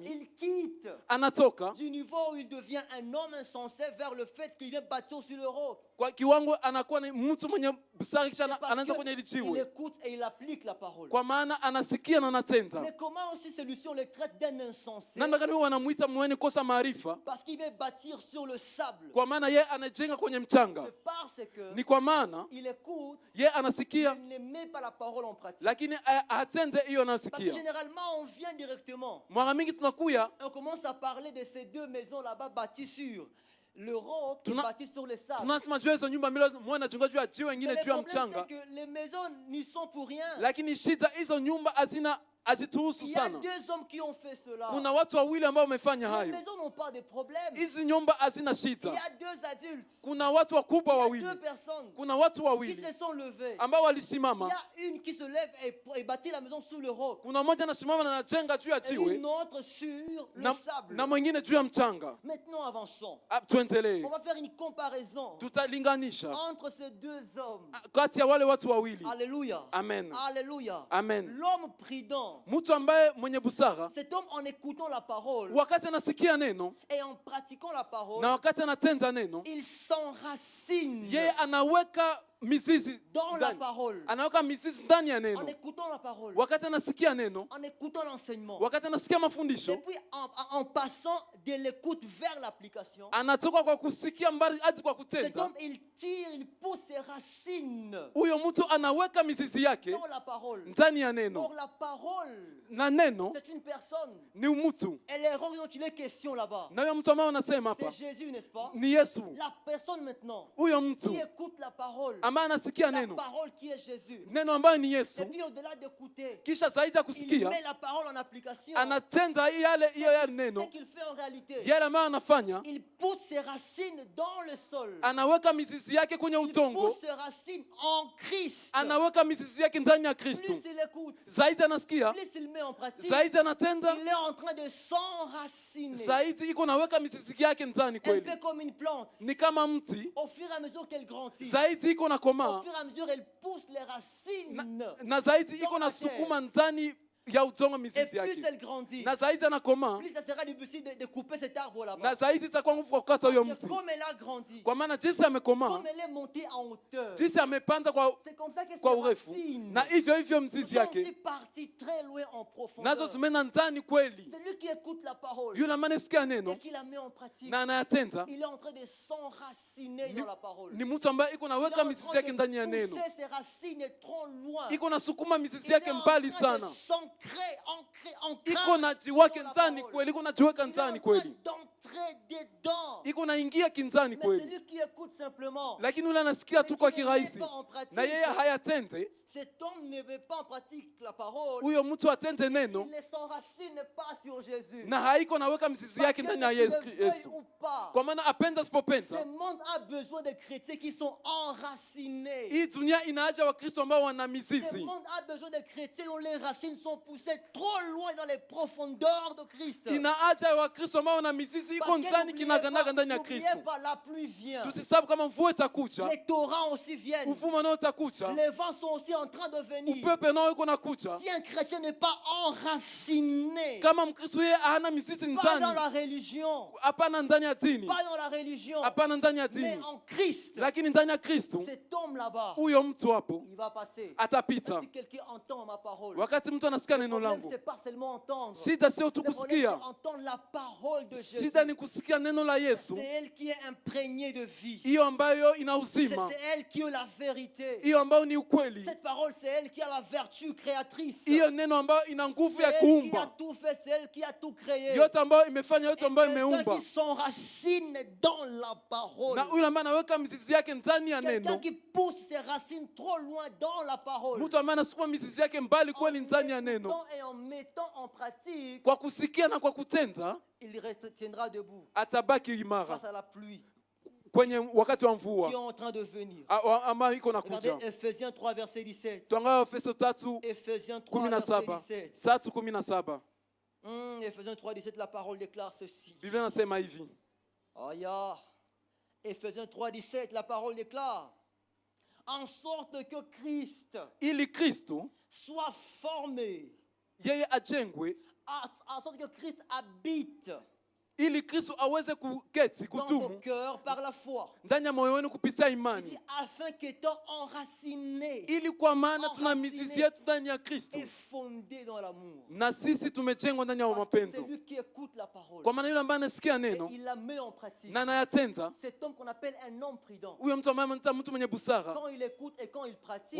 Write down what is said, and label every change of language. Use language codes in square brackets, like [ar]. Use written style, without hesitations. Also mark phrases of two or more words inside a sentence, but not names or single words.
[fr] il quitte [sw] anatoka [fr] du niveau où il devient un homme insensé vers le fait qu'il vient bâtir sur le roc? [sw] kwa kiwango anakuwa ni mtu mwenye busara, kisha [fr] C'est parce [sw] anaanza kwenye ile [fr] qu'il [sw] jiwe, [fr] écoute et il applique la parole. [sw] kwa maana anasikia na anatenda. [fr] Mais comment aussi celui-ci on le traite d'un insensé? [sw] Namna gani wanamuita mwenye kosa maarifa? [fr] Parce qu'il veut bâtir sur le sable. [sw] Kwa maana yeye anajenga kwenye mchanga, [fr] C'est parce que [sw] ni kwa maana [fr] il écoute, [sw] yeye anasikia [fr] il ne met pas la parole en pratique. [sw] lakini hatende hiyo [fr] Parce que [sw] anasikia. [fr] généralement on vient directement. [sw] Mara mingi tunakuya [fr] On commence à parler de ces deux maisons là-bas bâties sur le roc qui [sw] Tuna- [fr] bâtit sur le sable. [sw] tunasema juu ya hizo nyumba mbili, mmoja anajenga juu ya jiwe, [fr] Mais [sw] ingine [fr] le [sw] juu ya [fr] problème [sw] mchanga, [fr] c'est que les maisons n'y sont pour rien. [sw] lakini shida hizo nyumba hazituhusu [fr] Il y a [sw] sana. [fr] deux hommes qui ont fait cela. [sw] Kuna watu wawili ambao wamefanya [fr] Les [sw] hayo. [fr] maisons n'ont pas de problème. [sw] Hizi nyumba hazina [fr] Il y [sw] shida. [fr] a deux adultes. [sw] Kuna watu wakubwa [fr] Il y a [sw] wawili, [fr] deux personnes [sw] kuna watu [fr] qui [sw] wawili [fr] se sont levées. [sw] ambao [fr] Il [sw] walisimama. [fr] y a une qui se lève et bâtit la maison sous le roc. [sw] Kuna mmoja anasimama na anajenga juu ya [fr] Et [sw] jiwe [fr] une autre sur le [sw] na [fr] sable. [sw] mwingine juu ya mchanga. [fr] Maintenant avançons. [sw] Tuendelee, [fr] On va faire une comparaison [sw] tutalinganisha [fr] entre ces deux hommes. [sw] kati ya wale watu wawili. [fr] Alléluia. [sw] Amen, [fr] Alléluia. [sw] amen. [fr] L'homme prudent, [sw] Mtu ambaye mwenye busara, [fr] cet homme en écoutant la parole [sw] wakati anasikia neno [fr] et en pratiquant la parole, [sw] na wakati anatenda neno, [fr] il s'enracine [sw] yeye anaweka mizizi [fr] dans la [sw] ndani, [fr] parole. [sw] anaweka mizizi ndani ya [fr] En [sw] neno. [fr] écoutant la parole, [sw] Wakati anasikia neno, [fr] en écoutant l'enseignement, [sw] wakati anasikia [fr] et [sw] mafundisho, [fr] puis en passant de l'écoute vers l'application, [sw] anatoka kwa kusikia mbali hadi kwa [fr] cet [sw] kutenda. [fr] homme, il tire, il pousse ses racines [sw] Huyo mtu anaweka mizizi yake [fr] dans la parole. [sw] ndani ya neno, [fr] Or, la parole, [sw] na neno [fr] c'est une personne. [sw] ni mtu, [fr] Et les rôles dont il est question là-bas, [sw] na huyo mtu ambaye anasema [fr] c'est [sw] hapa [fr] Jésus, n'est-ce pas? [sw] ni Yesu. [fr] La personne maintenant [sw] Huyo [fr] qui [sw] mtu [fr] écoute la parole, [sw] ambaye anasikia [fr] la [sw] neno, [fr] parole qui est Jésus. [sw] neno ambayo ni [fr] Et [sw] Yesu, [fr] puis au-delà d'écouter, [sw] kisha zaidi ya [fr] il [sw] kusikia [fr] met la parole en application. [sw] anatenda hiyo [fr] Ce [sw] neno, [fr] qu'il fait en réalité, [sw] yale ambayo anafanya, [fr] il pousse ses racines dans le sol. [sw] anaweka mizizi yake kwenye [fr] Il [sw] udongo, [fr] pousse ses racines en Christ. [sw] anaweka mizizi yake ndani ya [fr] Plus [sw] Kristo. [fr] il écoute, [sw] Zaidi anasikia, [fr] plus il met en pratique, [sw] zaidi anatenda, [fr] il est en train de s'enraciner. [sw] zaidi iko naweka mizizi yake ndani [fr] Un [sw] kweli. [fr] peu comme une plante. [sw] Ni kama mti, [fr] Au fur et à mesure qu'elle grandit, [sw] zaidi iko na [fr] au [sw] komaa, [fr] fur et à mesure elle pousse les racines. [sw] na zaidi iko na sukuma ndani ya udongo [fr] Et [sw] mizizi [fr] plus [sw] yake, [fr] elle grandit, [sw] na zaidi anakomaa, [fr] plus ça sera difficile de couper cet arbre [sw] na [fr] là-bas. [sw] zaidi itakuwa nguvu kwa kukata huyo [fr] Parce que [sw] mti, [fr] comme elle a grandi, [sw] kwa maana jinsi amekomaa, [fr] comme elle est montée en hauteur, [sw] jinsi amepanda kwa [fr] c'est comme ça que [sw] kwa [fr] ses [sw] urefu, [fr] racines [sw] na hivyo [fr] sont [sw] mzizi [fr] aussi [sw] yake [fr] parties très loin en [sw] nazo [fr] profondeur. [sw] zimeenda ndani kweli. [fr] C'est lui qui écoute la parole [sw] Yule ambaye anasikia [fr] et [sw] neno [fr] qui la met en pratique. [sw] na anayatenda [fr] Il est en train de s'enraciner dans la parole. [sw] ni mtu ambaye iko [fr] Il est [sw] naweka [fr] en [sw] mizizi [fr] train [sw] yake ndani ya [fr] de [sw] neno, [fr] pousser ses racines trop loin. [sw] iko na sukuma mizizi [fr] Il est [sw] yake [fr] en [sw] mbali [fr] train de [sw] sana, [fr] s'ancrer, [sw] iko na jiwake [fr] dans la [sw] ndani [fr] parole. [sw] kweli, iko na jiweka [fr] Il est en [sw] ndani [fr] train [sw] kweli, [fr] d'entrer dedans. [sw] iko naingia kinzani [fr] Mais [sw] kweli. [fr] celui qui écoute simplement, [sw] Lakini yule anasikia tu kwa kirahisi [fr] en pratique, [sw] na yeye hayatende, [fr] cet homme ne veut pas en pratique la parole. [sw] huyo mtu atende [fr] Il [sw] neno [fr] ne s'enracine pas sur Jésus. [sw] na haiko naweka mizizi [fr] Parce [sw] yake [fr] que [sw] ndani ya [fr] qu'il le [sw] Yesu. [fr] veuille [sw] Yesu. [fr] ou pas, [sw] Kwa maana apenda [fr] ce [sw] asipopenda, [fr] monde a besoin de chrétiens qui sont enracinés. [sw] hii dunia ina haja Wakristo ambao wana [fr] Ce [sw] mizizi. [fr] monde a besoin de chrétiens dont les racines sont poussées trop loin dans les profondeurs de Christ. [sw] Ina haja ya Wakristo ambao wana mizizi iko [fr] Parce que [sw] ndani kinaganaga ndani ya [fr] n'oubliez [sw] Kristo. [fr] pas, la pluie vient. [sw] Tusisabu kama mvua itakuja, [fr] Les torrents aussi viennent. [sw] uvuma nao utakuja, [fr] Les vents sont aussi en train de venir. [sw] upepe nao iko nakuja. [fr] Si un chrétien n'est pas enraciné, [sw] Kama Mkristo yeye hana mizizi [fr] pas dans [sw] ndani, [fr] la religion, [sw] hapana ndani ya dini, [fr] pas dans la religion, [sw] hapana ndani ya [fr] mais [sw] dini, [fr] en Christ, [sw] lakini ndani ya Kristo, [fr] cet homme là-bas, [sw] huyo mtu hapo [fr] il va passer. [sw] atapita. [fr] Si quelqu'un entend ma parole, [sw] Wakati mtu anasikia kusikia neno [fr] problème, [sw] langu. [fr] c'est pas seulement entendre. [sw] Shida sio tu [fr] Le problème, c'est [sw] kusikia. [fr] entendre la parole de Jésus. [sw] Shida ni kusikia neno la Yesu. [fr] C'est elle qui est imprégnée de vie. [sw] Hiyo ambayo ina [fr] C'est [sw] uzima. [fr] elle qui est la vérité. [sw] Hiyo ambayo ni ukweli. [fr] Cette parole, c'est elle qui a la vertu créatrice. [sw] Hiyo neno ambayo ina nguvu [fr] C'est [sw] ya [fr] elle qui a [sw] kuumba. [fr] tout fait, c'est elle qui a tout créé. [sw] Yote ambayo imefanya, yote ambayo [fr] Quelqu'un [sw] imeumba. [fr] qui s'enracine dans la parole. [sw] Na yule ambaye anaweka mizizi yake ndani ya [fr] Quelqu'un [sw] neno. [fr] qui pousse ses racines trop loin dans la parole. [sw] Mtu ambaye anasukuma mizizi yake mbali kweli ndani ya [fr] En [sw] neno. [fr] écoutant et en mettant en pratique, [sw] Kwa kusikia na kwa kutenda, [fr] il tiendra debout [sw] atabaki imara [fr] face à la pluie [sw] kwenye wakati wa [fr] qui est [sw] mvua [fr] en train de venir. [sw] ambayo iko [fr] Regardez [sw] nakuja. [fr] Ephésiens 3, verset 17. [sw] Tuangalie Efeso 3:17. [fr] Ephésiens 3, verset 17. [sw] 3:17. [fr] Ephésiens 3, 17, la parole déclare ceci. [sw] Biblia inasema hivi. Aya. [fr] Ephésiens 3, 17, la parole déclare. En sorte que Christ [sw] Ili Kristo [fr] soit formé, [sw] yeye ajengwe, [fr] en sorte que Christ habite [sw] ili Kristo aweze kuketi [fr] dans vos [sw] kutumu [fr] cœurs par la foi. [sw] ndani ya moyo wenu kupitia [fr] Il dit, [sw] imani, [fr] afin qu'étant enraciné [sw] ili kwa maana tuna mizizi yetu ndani ya Kristo [fr] et fondé dans l'amour. [sw] na sisi tumejengwa ndani ya [fr] Parce que c'est [sw] mapendo. [fr] lui qui écoute la parole. [sw] Kwa maana yule ambaye anasikia [fr] Et [sw] neno [fr] il la met en pratique. [sw] na anayatenda, [fr] Cet homme qu'on appelle un homme prudent. [sw] huyo mtu ambaye anaitwa mtu mwenye busara, [fr] Quand il écoute et quand il pratique,